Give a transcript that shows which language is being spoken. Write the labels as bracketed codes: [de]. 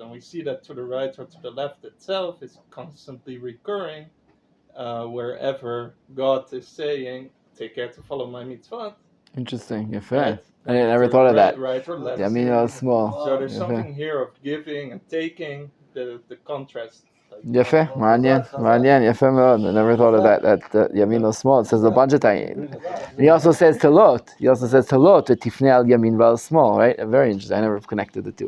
[en] And we see that to the right or to the left itself is constantly recurring wherever God is saying, take care to follow my mitzvot. Interesting. Right. I never thought of that. Right or left. Small. So there's something here of giving and taking, the contrast. [he] Yafeh, מעניין, יפה מאוד. [en] I never thought of that [he] ימין או שמאל. [en] It says a bunch of times. And he also says to Lot, [he] ותפנה על ימין ועל שמאל, [en] right? Very interesting. I never connected the two.